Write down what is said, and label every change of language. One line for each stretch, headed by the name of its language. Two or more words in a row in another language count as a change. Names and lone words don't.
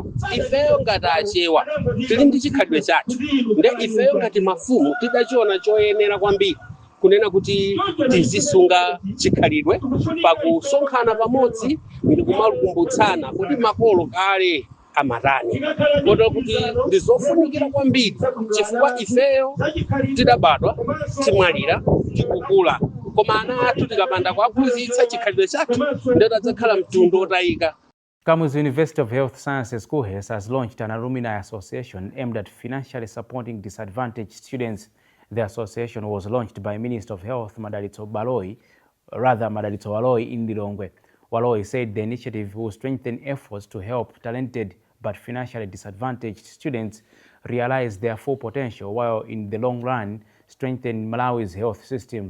Nyanja: Ifeyo ngati achewa tili ndi chikhalidwe chathu, nde ifeyo ngati mafumu tidachiona choyenera kwambiri kunena kuti tizisunga chikhalidwe pakusonkhana pamodzi ndi kumakumbutsana kuti makolo kale amatani, kotero kuti ndi zofunikira kwambiri chifukwa ifeyo tidabadwa, timwalira, tikukula, koma ana athu tikapanda kuwaphunzitsa chikhalidwe chathu ndiye adzakhala mtundu otayika.
English: Kamuzu University of Health Sciences KUHES has launched an alumni association aimed at financially supporting disadvantaged students. The association was launched by Minister of Health Madalitso Waloi in Lilongwe. Waloi said the initiative will strengthen efforts to help talented but financially disadvantaged students realize their full potential, while in the long run strengthen Malawi's health system.